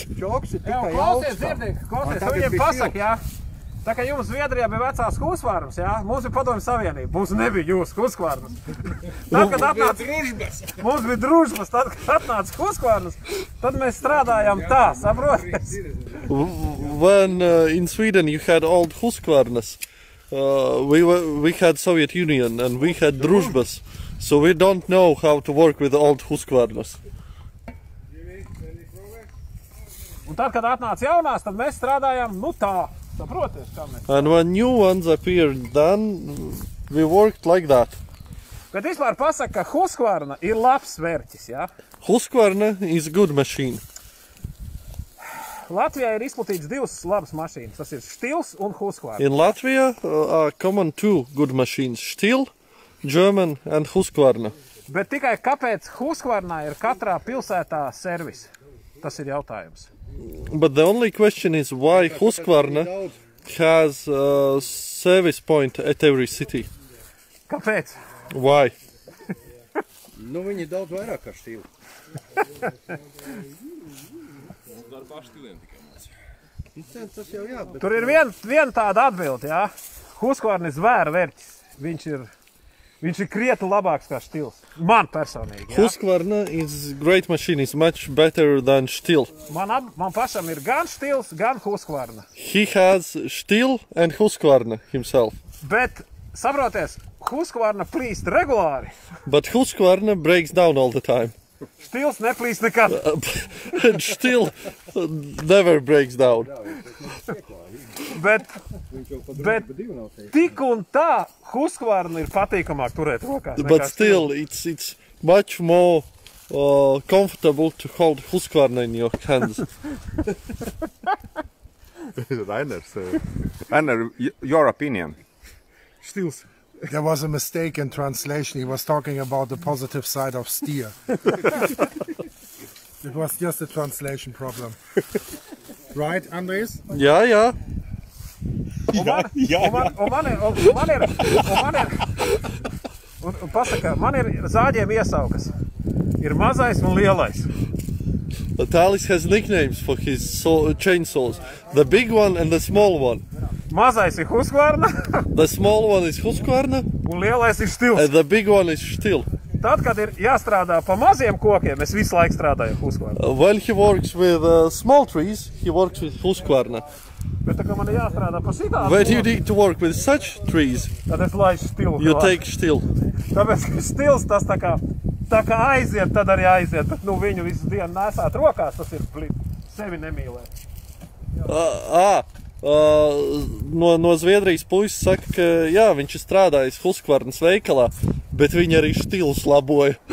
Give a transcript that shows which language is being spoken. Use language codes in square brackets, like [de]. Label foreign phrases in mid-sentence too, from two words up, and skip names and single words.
[lv] Čoks ir tikai Klausies, dzirdiet, klausies, viņiem pasaka, jā. Tā kā jums Zviedrijā bija vecās huskvarnas, jā, mums ir Padomju Savienība, mums nebija jūsu huskvarnas. Tad, kad atnāca mums bija družbas, tad, kad atnāca huskvarnas, tad mēs strādājām tā, saprotiet? [en] When in Sweden you had old huskvarnas, we had Soviet Union and we had družbas, so we don't know how to work with old huskvarnas. [lv] Un tad, kad atnāca jaunās, tad mēs strādājām, nu tā, saproties, kā mēs. [en] And when new ones appeared, then we worked like that. [lv] Bet vispār pasaka, ka huskvarna ir labs vērķis, jā? [en] Huskvarna is a good machine. [lv] Latvijā ir izplatīts divas labas mašīnas, tas ir štils un huskvarna. [en] In Latvia are common two good machines, Stil, German and Husqvarna. [lv] Bet tikai kāpēc huskvarnā ir katrā pilsētā servis? Tas ir jautājums. [en] But the only question is why Husqvarna has a service point at every city. [lv] Kāpēc? [en] Why? [lv] Nu, viņi daudz vairāk kā štili. Tur ir viena tāda atbilde, jā. Husqvarna ir zvēra vērķis. Viņš ir krietni labāks kā štils. Man personīgi, jā. [en] Husqvarna is great machine, is much better than Stil. [lv] Man pašam ir gan štils, gan Husqvarna. [en] He has Stil and Husqvarna himself. [lv] Bet, saproties, Husqvarna plīst regulāri. [en] But Husqvarna breaks down all the time. [lv] Štils neplīst nekad. [en] And Stil never breaks down. [lv] Bet tik un tā Husqvarna ir patīkamāk turēt rokās. [en] But still, it's much more comfortable to hold Husqvarna in your hands. Rainer, your opinion. [lv] Štils. [en] There was a mistake in translation. He was talking about the positive side of steer. It was just a translation problem. Right, Andres? [lv] Jā. Man ir zāģiem iesaukas. Ir mazais un lielais. [en] Talis has nicknames for his chainsaws. The big one and the small one. [lv] Mazais ir Husqvarna. [en] The small one is Husqvarna. [lv] Un lielais ir Stils. [en] And the big one is Stil. [lv] tad, kad ir jāstrādā pa maziem kokiem, es visu laiku strādāju ar Husqvarna. [en] When he works with small trees, he works with Husqvarna. [lv] Bet tā kā man ir jāstrādā pa šitādu, [en] When you need to work with such trees, [lv] tad es laišu stilu. [en] you take still. [lv] Tāpēc, ka stils tas tā kā aiziet, tad arī aiziet. Bet, nu, viņu visu dienu nesāt rokās, tas ir sevi nemīlēt. No Zviedrijas puisis saka, ka jā, viņš ir strādājis Husqvarnas veikalā, bet viņi arī stilus laboja.